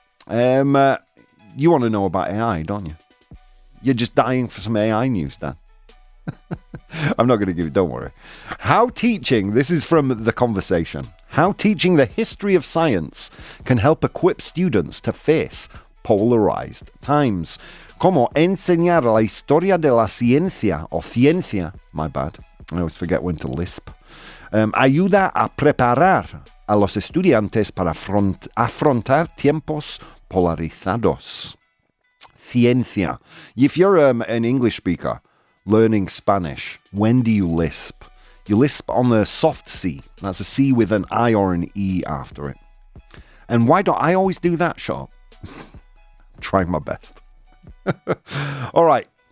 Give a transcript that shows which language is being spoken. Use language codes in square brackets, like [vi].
[en] You want to know about AI, don't you? You're just dying for some AI news, Dan. I'm not going to give it, don't worry. This is from The Conversation. How teaching the history of science can help equip students to face polarized times. [es] Cómo enseñar la historia de la ciencia, o ciencia, [en] my bad. I always forget when to lisp. [es] Ayuda a preparar a los estudiantes para afrontar tiempos polarizados. Ciencia. [en] If you're an English speaker learning Spanish, when do you lisp? You lisp on the soft C. That's a C with an I or an E after it. And why don't I always do that, Shaw? Trying my best. All right.